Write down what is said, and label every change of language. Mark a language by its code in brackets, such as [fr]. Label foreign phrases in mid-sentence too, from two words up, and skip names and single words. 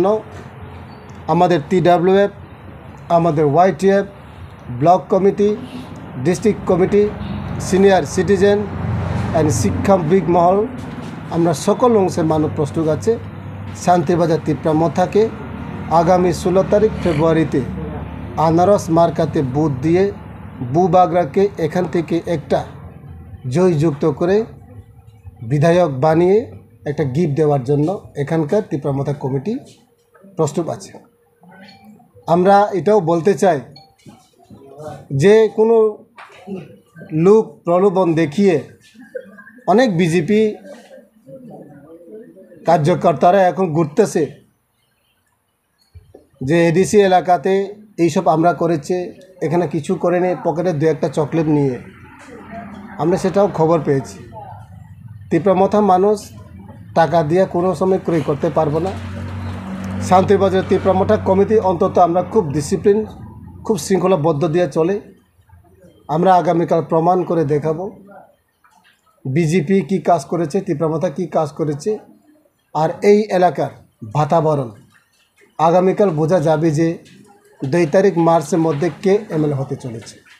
[bn] আমাদের TWF আমাদের YTF [en] block committee district committee senior citizen and [bn] শিক্ষাবিদ মহল আমরা সকল অংশের মানুষ প্রস্তুত আছে শান্তিবাজার তিপ্রামথাকে আগামী 16 তারিখ ফেব্রুয়ারিতে আনারস মার্কাতে বুথ দিয়ে বুবাগ্রাকে এখান থেকে একটা জয়যুক্ত করে বিধায়ক বানিয়ে একটা গিফট দেওয়ার জন্য এখানকার তিপ্রামথা কমিটি প্রস্তুত আছে আমরা এটাও বলতে চাই যে কোনো লোক প্রলোভন দেখিয়ে অনেক বিজেপি কার্যকর্তারা এখন घुरतेছে যে এডিসি এলাকাতে এই সব আমরা করেছে এখানে কিছু করে নেই পকেটে দু একটা চকলেট নিয়ে আমরা সেটাও খবর পেয়েছি তিপ্রামথা মানুষ টাকা দিয়ে কোনো সময় ক্রয় করতে পারবো না শান্তিবাজার তিপ্রামথা কমিটি অন্তত আমরা খুব ডিসিপ্লিন খুব শৃঙ্খলাবদ্ধ দিয়ে চলে আমরা আগামীকাল প্রমাণ করে দেখাবো বিজেপি কি কাজ করেছে তিপ্রামথা কি কাজ করেছে আর এই এলাকার বাতাবরণ আগামীকাল বোঝা যাবে যে 2 তারিখ মার্চের মধ্যে কে এমএলএ হতে চলেছে